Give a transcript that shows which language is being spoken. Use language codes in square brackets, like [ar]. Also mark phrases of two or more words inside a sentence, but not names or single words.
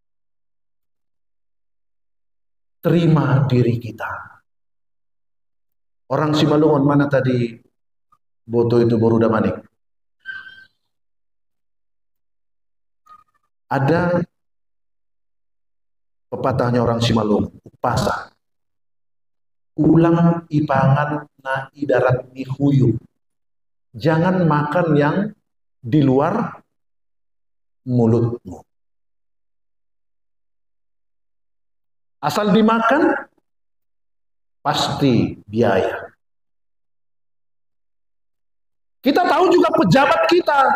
[id] Terima diri kita. Orang Simalungun mana tadi Boto itu baru Manik. Ada pepatahnya orang Simalungun, upasa. [bts] ulang ipangan na idarat ni huyu. [id] Jangan makan yang di luar mulutmu. Asal dimakan, pasti biaya. Kita tahu juga pejabat kita.